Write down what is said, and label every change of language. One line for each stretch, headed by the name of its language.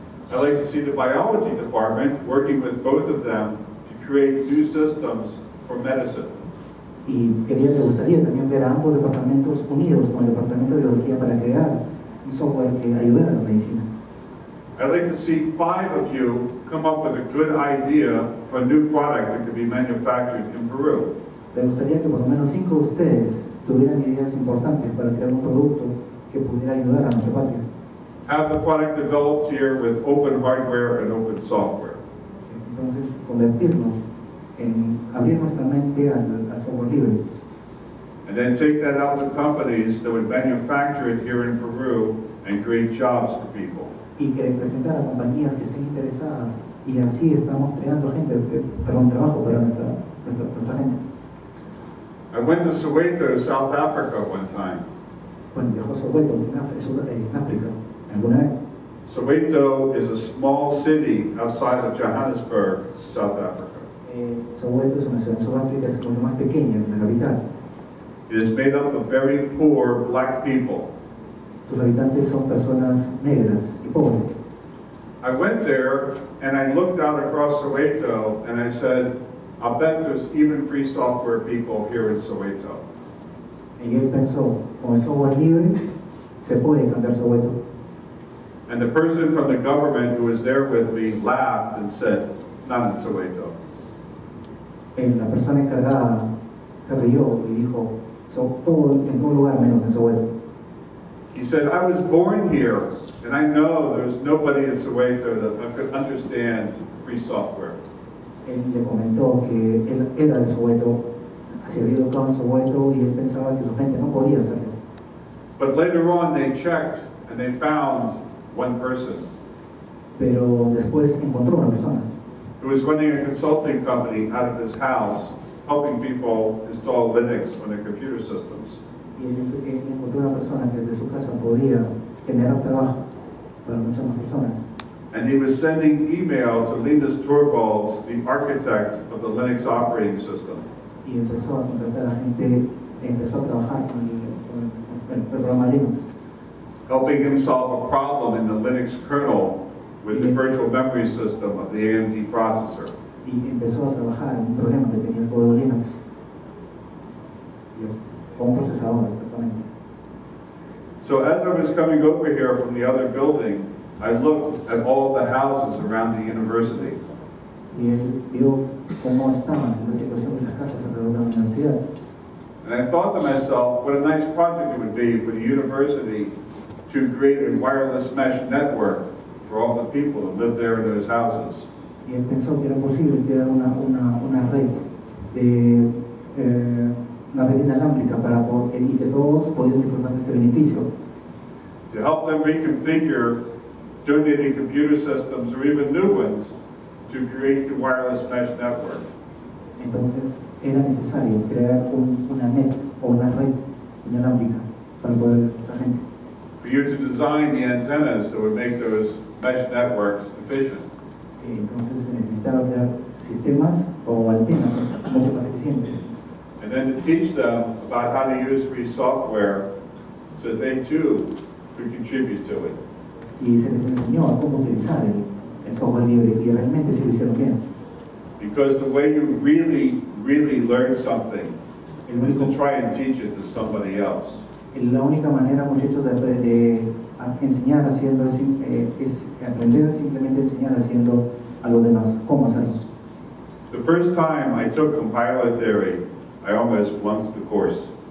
English: I'd like to see the biology department working with both of them to create new systems for medicine.
Spanish: Y me gustaría también ver a ambos departamentos unidos con el departamento de biología para crear un software que ayudara a la medicina.
English: I'd like to see 5 of you come up with a good idea for a new product that could be manufactured in Peru.
Spanish: Me gustaría que por lo menos 5 de ustedes tuvieran ideas importantes para crear un producto que pudiera ayudar a nuestra patria.
English: Have the product developed here with open hardware and open software.
Spanish: Entonces, convertirnos en abrir nuestra mente al software libre.
English: And then take that out to companies that would manufacture it here in Peru and create jobs for people.
Spanish: Y que representar a compañías que estén interesadas y así estamos creando trabajo para nuestra gente.
English: I went to Soweto, South Africa one time.
Spanish: Bueno, viajó a Soweto en África alguna vez.
English: Soweto is a small city outside of Johannesburg, South Africa.
Spanish: Soweto es una ciudad en Sudáfrica, es mucho más pequeña que la capital.
English: It is made up of very poor black people.
Spanish: Sus habitantes son personas negras y pobres.
English: I went there and I looked out across Soweto and I said, I'll bet there's even free software people here in Soweto.
Spanish: Y él pensó, con el software libre se puede cambiar Soweto.
English: And the person from the government who was there with me laughed and said, not in Soweto.
Spanish: La persona encargada se rió y dijo, todo en todo lugar menos en Soweto.
English: He said, I was born here and I know there's nobody in Soweto that could understand free software.
Spanish: Él le comentó que él era de Soweto, se había educado en Soweto y él pensaba que su gente no podía hacerlo.
English: But later on they checked and they found one person.
Spanish: pero después encontró una persona
English: who was running a consulting company out of his house, helping people install Linux on their computer systems.
Spanish: y él encontró una persona que desde su casa podía generar trabajo para muchas más personas.
English: And he was sending email to Linus Torvalds, the architect of the Linux operating system.
Spanish: Y empezó a contratar a gente, empezó a trabajar con el programa Linux,
English: helping him solve a problem in the Linux kernel with the virtual memory system of the AMD processor.
Spanish: y empezó a trabajar en un problema que tenía el código Linux con un procesador exactamente.
English: So as I was coming over here from the other building, I looked at all the houses around the university.
Spanish: Y él vio cómo estaban la situación de las casas alrededor de la universidad.
English: And I thought to myself, what a nice project it would be for the university to create a wireless mesh network for all the people who live there in those houses.
Spanish: Y él pensó que era posible crear una red de una red inalámbrica para y que todos pudieran disfrutar de este beneficio.
English: To help them reconfigure donated computer systems or even new ones to create the wireless mesh network.
Spanish: Entonces era necesario crear una net o una red inalámbrica para poder la gente.
English: For you to design the antennas that would make those mesh networks efficient.
Spanish: Entonces se necesitaba crear sistemas o antenas mucho más eficientes.
English: And then to teach them about how to use free software so that they too could contribute to it.
Spanish: Y se les enseñó a cómo utilizar el software libre y realmente sí lo hicieron bien.
English: Because the way you really learn something is to try and teach it to somebody else.
Spanish: La única manera, muchachos, de enseñar haciendo es aprender simplemente enseñar haciendo a los demás cómo hacerlo.
English: The first time I took compiler theory, I almost flunked the course.